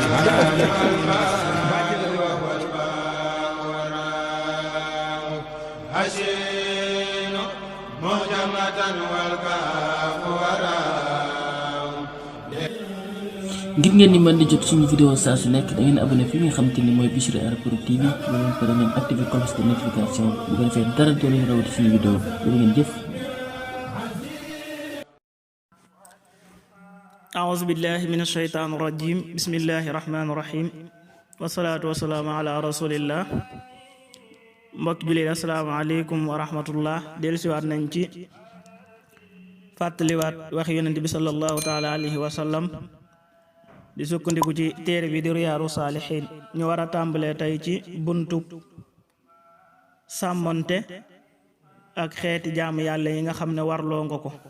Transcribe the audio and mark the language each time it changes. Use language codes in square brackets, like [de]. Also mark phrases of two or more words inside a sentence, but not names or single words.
[wo] ngir ngeen di mën di jot suñu vidéo saa su nekk da ngeen abonné fi nga xamante ni mooy Bichri Airport TV ba leen pare ngeen [fr] activé cloche de notification [wo] bu ko defee dara doo leen rawati suñu vidéo jërë ngeen jëf. [ar] أعوذ بالله من الشيطان الرجيم بسم الله الرحمن الرحيم والصلاة والسلام على رسول الله [wo] mbokk jullit [ar] السلام عليكم ورحمة الله [wo] dellusiwaat nañ ci fàttaliwaat wax yonent bi [ar] صلى الله تعالى عليه وسلم [wo] di sukkandiku ci téere bi di Riyaadu Saalihiin ñu war a tàmbalee tey ci buntu sàmmonte ak xeeti jaamu yàlla yi nga xam ne warloo nga ko